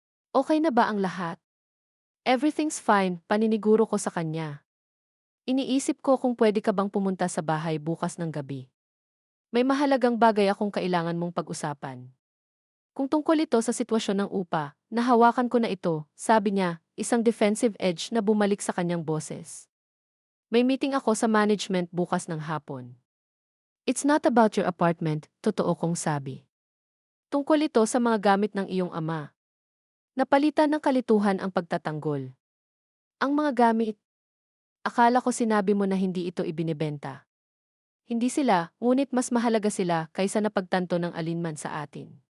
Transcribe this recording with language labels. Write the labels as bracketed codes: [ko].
[tl] Okay na ba ang lahat? [en] Everything's fine, [tl] paniniguro ko sa kanya. Iniisip ko kung pwede ka bang pumunta sa bahay bukas ng gabi. May mahalagang bagay akong kailangan mong pag-usapan. Kung tungkol ito sa sitwasyon ng upa, nahawakan ko na ito, sabi niya, isang defensive edge na bumalik sa kanyang boses. May meeting ako sa management bukas ng hapon. [en] It's not about your apartment, [tl] totoo kong sabi. Tungkol ito sa mga gamit ng iyong ama. Napalitan ng kalituhan ang pagtatanggol. Ang mga gamit, akala ko sinabi mo na hindi ito ibinebenta. Hindi sila, ngunit mas mahalaga sila kaysa napagtanto ng alinman sa atin.